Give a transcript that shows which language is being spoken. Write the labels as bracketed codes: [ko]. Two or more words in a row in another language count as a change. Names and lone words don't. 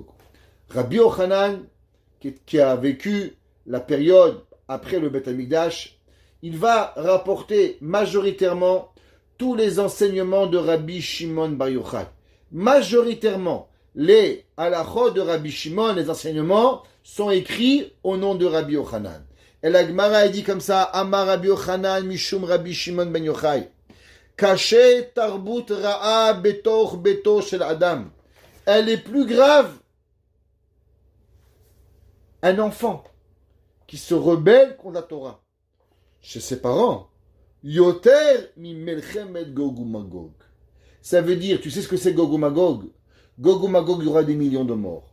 [fr] Rabbi Yochanan, qui a vécu la période après le Beth Amikdash, il va rapporter majoritairement tous les enseignements de Rabbi Shimon Bar Yochai. Majoritairement, les halachot de Rabbi Shimon, les enseignements, sont écrits au nom de Rabbi Yochanan. Et la Gemara a dit comme ça, [he] אמר רבי יוחנן משום רבי שמעון בן יוחאי. קשה תרבות רעה בתוך ביתו של אדם. [fr] Elle est plus grave. Un enfant qui se rebelle contre la Torah chez ses parents, [he] יותר ממלחמת גוג ומגוג. [fr] Ça veut dire, tu sais ce que c'est Gog ou Magog? Gog ou Magog, il y aura des millions de morts.